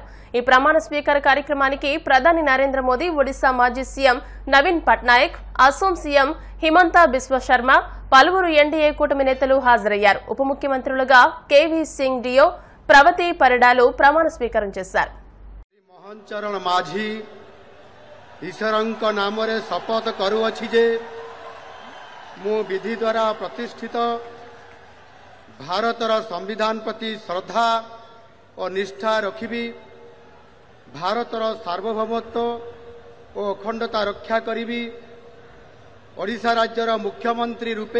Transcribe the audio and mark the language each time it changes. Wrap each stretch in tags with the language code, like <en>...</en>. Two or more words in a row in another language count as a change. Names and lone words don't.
<te>ఈ ప్రమాణ స్వీకార కార్యక్రమానికి ప్రధాని నరేంద్ర మోదీ, ఒడిశా మాజీ సీఎం నవీన్ పట్నాయక్, అసోం సీఎం హిమంతా బిశ్వ శర్మ, పలువురు ఎన్డీఏ కూటమి నేతలు హాజరయ్యారు. ఉప ముఖ్యమంత్రులుగా కేవీ సింగ్ డియో, ప్రవతి పరిడాలు ప్రమాణ స్వీకారం చేశారు.</te> <or>మోహన్ చరణ్ మాఝీ ଈଶ୍ୱରଙ୍କ ନାମରେ ଶପଥ କରୁଅଛି ଯେ ମୁଁ ବିଧି ଦ୍ୱାରା ପ୍ରତିଷ୍ଠିତ ଭାରତର ସମ୍ବିଧାନ ପ୍ରତି ଶ୍ରଦ୍ଧା ଓ ନିଷ୍ଠା ରଖିବି, ଭାରତର ସାର୍ବଭୌମତ୍ୱ ଓ ଅଖଣ୍ଡତା ରକ୍ଷା କରିବି, ଓଡ଼ିଶା ରାଜ୍ୟର ମୁଖ୍ୟମନ୍ତ୍ରୀ ରୂପେ</or>